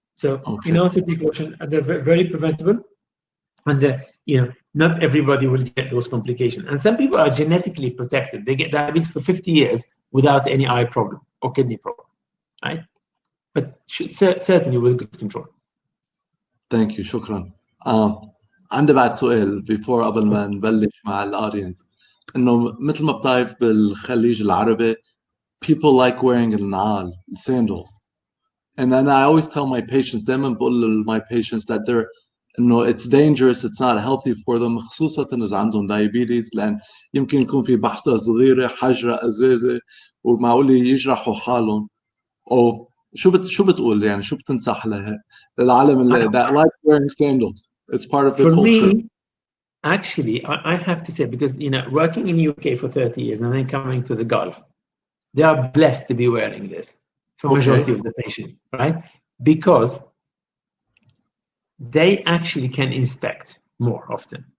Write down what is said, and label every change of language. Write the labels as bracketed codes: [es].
[en] So in answer to your question, they're very preventable, and not everybody will get those complications. And some people are genetically protected. They get diabetes for 50 years without any eye problem or kidney problem, right? But certainly with good control. Thank you, shukran. [ar] عندي بعد سؤال [en] before [ar] قبل ما نبلش مع الأودينس، إنه مثل ما بتعرف بالخليج العربي [en] people like wearing [ar] النعال, [en] sandals. And then I always tell my patients, [ar] دايما بقول [en] my patients that they're [ar] إنه [en] it's dangerous, it's not healthy for them، [ar] خصوصا إذا عندهم [en] diabetes، [ar] لأن يمكن يكون في بحثة صغيرة حجرة أزازة ومعقول يجرحوا حالهم. أو شو بتقول يعني شو بتنصح للعالم اللي [en] that like wearing sandals? It's part of the culture. For me, actually, I have to say, because working in UK for 30 years and then coming to the Gulf, they are blessed to be wearing this for majority of the patient, right? Because they actually can inspect more often.